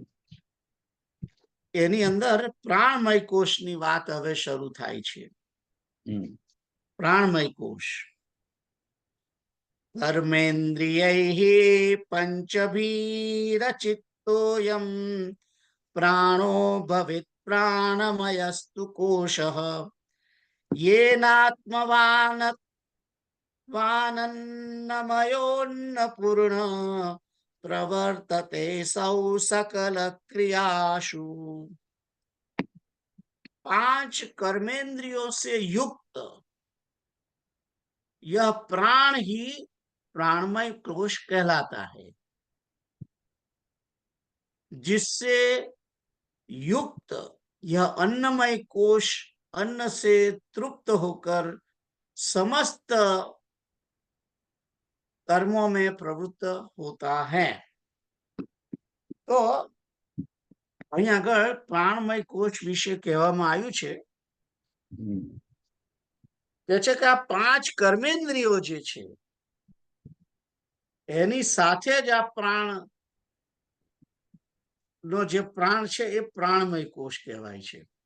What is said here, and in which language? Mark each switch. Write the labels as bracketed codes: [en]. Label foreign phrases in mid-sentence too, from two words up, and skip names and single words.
[gu] એની અંદર પ્રાણમય કોષની વાત હવે શરૂ થાય છે. હમ. [sa] प्राणमय कोष। कर्मेन्द्रियैः पंचभीरचित्तोऽयं प्राणो भवेत् प्राणमयस्तु कोशः येनात्मवानन्नमयोऽन्नपूर्णः प्रवर्तते सौ सकल क्रियासु. [hi] 5 कर्मेंद्रियों से युक्त यह प्राण ही प्राणमय कोश कहलाता है, जिससे युक्त यह अन्नमय कोश अन्न से तृप्त होकर समस्त कर्मों में प्रवृत्त होता है. [gu] તો અહીં આગળ પ્રાણમય કોશ વિશે કહેવામાં આવ્યું છે કે આ 5 કર્મેન્દ્રિયો જે છે એની સાથે જ આ પ્રાણ નો જે પ્રાણ છે એ પ્રાણમય કોષ કહેવાય છે.